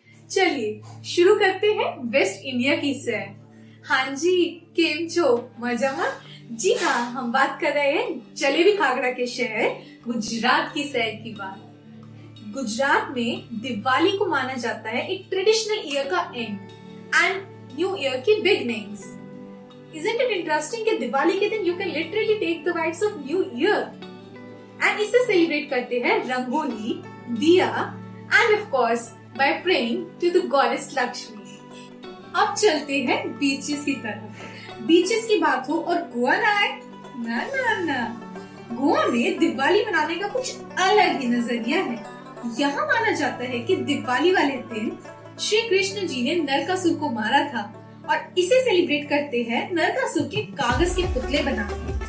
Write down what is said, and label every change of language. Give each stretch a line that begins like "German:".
Hindi: चलिए शुरू करते हैं वेस्ट इंडिया की सैर। हाँ जी,
Gujarati: केम छो मजामा?
Hindi: जी हाँ, हम बात कर रहे हैं जलेबी खागड़ा के शहर गुजरात की सैर की बात। गुजरात में दिवाली को माना जाता है एक ट्रेडिशनल ईयर का एंड एंड न्यू ईयर की बिगनिंग्स।
English: Isn't it interesting
Hindi: कि दिवाली के दिन
English: you can literally take the vibes of New Year and
Hindi: इसे सेलिब्रेट करते हैं रंगोली, दिया
English: and of course by praying to the goddess Lakshmi।
Hindi: अब चलते हैं बीचेस की तरफ। बीचेस की बात हो और गोवा ना आए, ना गोवा में दिवाली मनाने का कुछ अलग ही नजरिया है। यहाँ माना जाता है कि दिवाली वाले दिन श्री कृष्ण जी ने नरकासुर को मारा था और इसे सेलिब्रेट करते हैं नरकासुर के कागज के पुतले बनाकर।